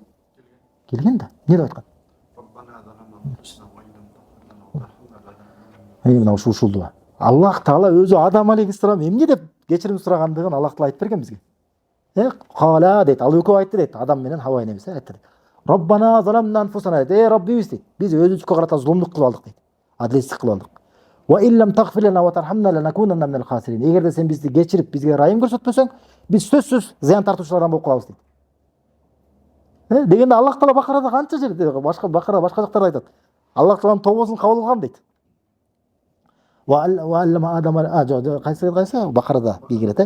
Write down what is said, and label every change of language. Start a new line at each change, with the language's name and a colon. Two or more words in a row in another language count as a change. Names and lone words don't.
Kyrgyz: Келген да. Эмне деп айткан? Мына ушул дуа. Аллах Таала өзү Адам алейхиссалам эмне деп кечирим сурагандыгын Аллах Таала айтып берген бизге. Кала дейт, ал экөө айтты дейт, Адам менен Хава энебиз айтты.
Arabic: ربنا ظلمنا أنفسنا
Kyrgyz: дейт, Раббибиз дейт. Биз өзүбүзгө карата зулумдук кылып алдык дейт. Адилетсиздик кылып алдык.
Arabic: وإن لم تغفر لنا وترحمنا لنكونن من الخاسرين.
Kyrgyz: Эгерде сен бизди кечирип, бизге райым көрсөтпөсөң, биз сөзсүз зыян тартуучулардан болуп калабыз дейт. Дегенде Аллах Таала Бакарада канча жерде, Бакара башка жактарда айтат. Аллах Тааланын тобосун кабыл кылган дейт.
Arabic: وعلم آدم
Kyrgyz: кайсы Бакарада келет.